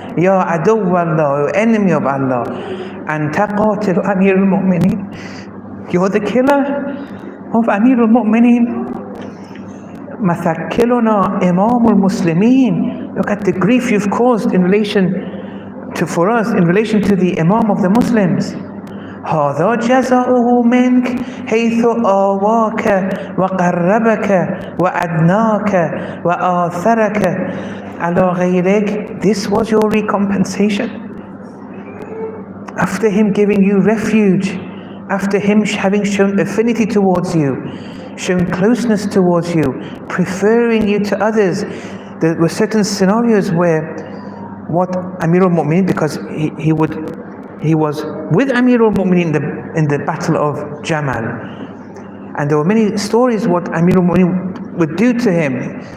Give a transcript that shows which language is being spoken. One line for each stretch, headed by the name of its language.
Arabic: Ya adu Allah,
English: O enemy of Allah.
Arabic: Anta qatil Amir al-Mu'mineen.
English: You're the killer of Amir al-Mu'mineen.
Arabic: Mathakiluna Imam al-Muslimin.
English: Look at the grief you've caused in relation to the Imam of the Muslims.
Arabic: هذا جزاؤه منك حيث آواك وقربك وأدناك وآثرك على غيرك.
English: This was your recompensation. After him giving you refuge, after him having shown affinity towards you, shown closeness towards you, preferring you to others. There were certain scenarios where what Amir al-Mu'mineen, because he was with Amir al-Mu'mineen in the battle of Jamal, and there were many stories what Amir al-Mu'mineen would do to him.